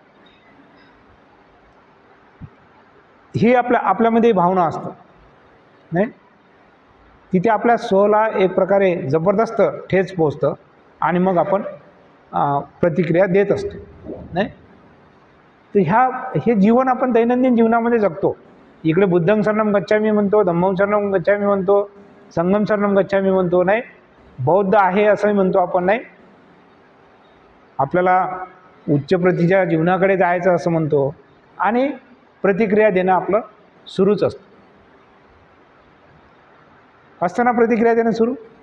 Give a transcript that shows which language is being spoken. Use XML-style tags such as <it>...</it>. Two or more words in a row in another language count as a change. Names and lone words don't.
<mr>ही आपल्यामध्ये भावना असतं, नाही. तिथे आपल्या स्वला एक प्रकारे जबरदस्त ठेच पोचतं आणि मग आपण प्रतिक्रिया देत असतो, नाही. तर हे जीवन आपण दैनंदिन जीवनामध्ये जगतो. इकडे</mr> <pi>बुद्धं शरणं गच्छामी</pi> <mr>म्हणतो,</mr> <pi>धम्मं शरणं गच्छामी</pi> <mr>म्हणतो,</mr> <pi>संघं शरणं गच्छामी</pi> <mr>म्हणतो, नाही. बौद्ध आहे असंही म्हणतो आपण, नाही. आपल्याला उच्च प्रतीच्या जीवनाकडे जायचं असं म्हणतो आणि प्रतिक्रिया देणं आपलं सुरूच असतं ना. प्रतिक्रिया देणं सुरू.</mr>